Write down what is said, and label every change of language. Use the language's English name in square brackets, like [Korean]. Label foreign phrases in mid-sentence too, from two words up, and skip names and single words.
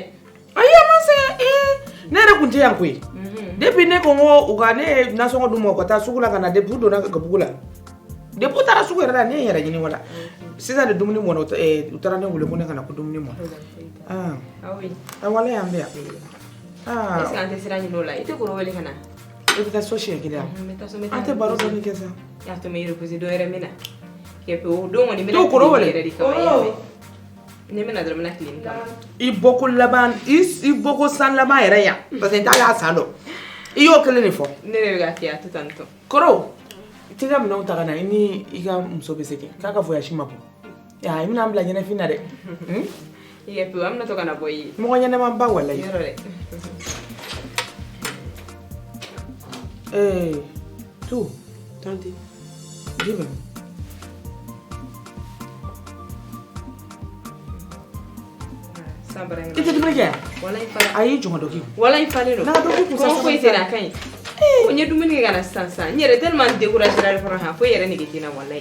[Bambara] Ayi a ma sɛgɛn ne yɛrɛ kun tɛ yan koyi. Depuis ne ko n ko u ka ne ye nasɔngɔ d'u ma u ka taa sugu la ka na depuis u donna Gabugu la. Depuis u taara sugu yɛrɛ la ne ye n yɛrɛ ɲini wala. Sisan de dumuni mɔna u taara ne wele ko ne ka na ko dumuni mɔna. Walayi an bɛ yan. Est-ce que an tɛ sira ɲini o la i tɛ Koro wele ka na. I bɛ taa so siɲɛ kelen wa? An tɛ baro dɔɔni kɛ sa. Y'a to n bɛ reposer dɔ wɛrɛ min na. O don kɔni n bɛna to Koro wele. yɛrɛ de kama i y'a mɛn. Ne bɛna dɔrɔn n bɛna tile nin kama. I bɔko laban i bɔko san laban yɛrɛ yan [French] parce que [Bambara] n t'a y'a san dɔn. I y'o kelen de fɔ. Ne de bɛ ka kɛ a to tan tɔ. Koro t'i ka minɛnw ta ka na i ni i ka muso bɛ segin k'a ka voyage ma bɔ. I bɛna n bila ɲɛnafin na dɛ. I kɛ pewu an bɛna to ka na bɔ i ye. Mɔgɔ ɲɛnɛman ba walayi. Yɔrɔ dɛ. Tu. Tanti. [French] Dis-moi. [Bambara] I tɛ dumuni kɛ yan? A y'i jɔn ka dɔ k'i kun. Walayi falen don. N'a dɔ k'i kun Kɔngɔ foyi tɛ na a ka ɲi. Ko n ye dumuni kɛ ka na sisan n yɛrɛ [French] tellement découragée [Bambara] la fɔlɔ han fo i yɛrɛ nege tɛ n na walayi.